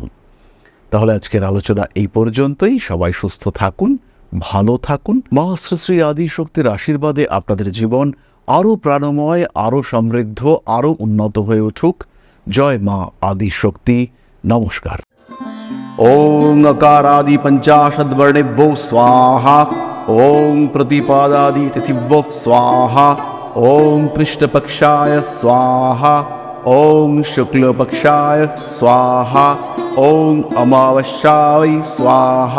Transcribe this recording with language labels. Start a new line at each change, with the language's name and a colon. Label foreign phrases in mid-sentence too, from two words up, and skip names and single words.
Bangla: তাহলে আজকের আলোচনা এই পর্যন্তই। সবাই সুস্থ থাকুন, ভালো থাকুন। মা শ্রী শ্রী আদি শক্তির আশীর্বাদে আপনাদের জীবন আরও প্রাণময়, আরও সমৃদ্ধ, আরও উন্নত হয়ে উঠুক। জয় মা আদি শক্তি। নমস্কার।
Sanskrit: ওং अकारादि पंचाशद्वर्णेभ्यो स्वाहा। ओं प्रतिपादादि तिथिभ्यो स्वाहा। ओं कृष्णपक्षाय स्वाहा। ओं शुक्लपक्षाय स्वाहा। ओं अमावस्याय स्वाहा।